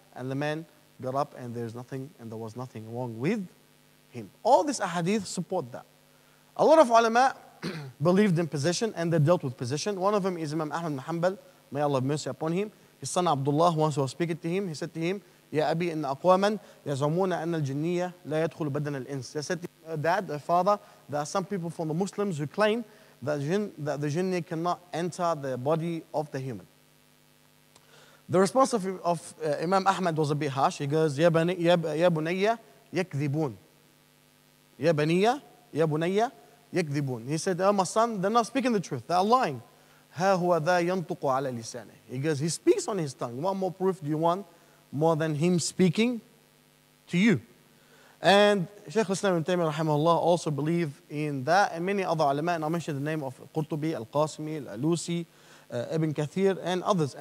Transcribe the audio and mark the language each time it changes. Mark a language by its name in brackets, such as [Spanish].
[English] And the man got up, and there was nothing wrong with him. All these ahadith support that. A lot of ulama believed in possession, and they dealt with possession. One of them is Imam Ahmad bin Hanbal, may Allah have mercy upon him. His son Abdullah, once he was speaking to him, he said to him, [Arabic] يا أبي إن أقواما يزعمون أن الجنية لا يدخل بدن الإنس. [English] They said, Dad, father, there are some people from the Muslims who claim that the jinni cannot enter the body of the human. The response of Imam Ahmad was a bit harsh. He goes, [Arabic] يا بني يكذبون. يا بني يكذبون. [English] He said, oh my son, they're not speaking the truth. They're lying. [Arabic] ها هو ذا ينطق على لسانه. [English] He goes, he speaks on his tongue. What more proof do you want more than him speaking to you? And Sheikh Islam ibn Taymiyyah rahimahullah also believe in that, and many other ulama, and I mentioned the name of Qurtubi, Al-Qasimi, Al-Alusi, Ibn Kathir, and others.